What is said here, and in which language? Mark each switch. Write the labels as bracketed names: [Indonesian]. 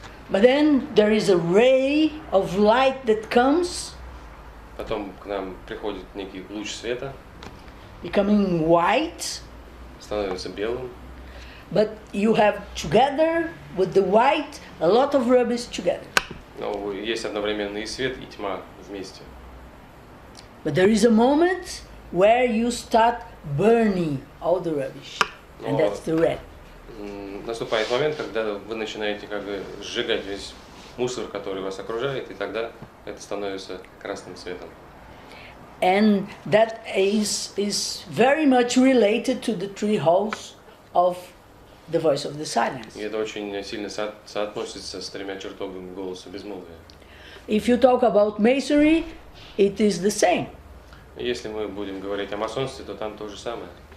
[English] But then there is a ray of light that comes, [Russian] Потом к нам приходит некий луч света, [English] becoming white, [Russian] становится белым, [English] but you have together with the white a lot of rubbish together. [Russian] но есть одновременно и свет, и тьма вместе. [English] But there is a moment where you start burning all the rubbish, and that's the red. [Russian] Наступает момент, когда вы начинаете как бы сжигать весь мусор, который вас окружает, и тогда это становится красным цветом. [English] And that is very much related to the 3 holes of the voice of the silence. [Russian] И это очень сильно соотносится с 3 чертогами голоса безмолвия. [English] If you talk about masonry, it is the same. [Russian] Если мы будем говорить о масонстве, то там то же самое.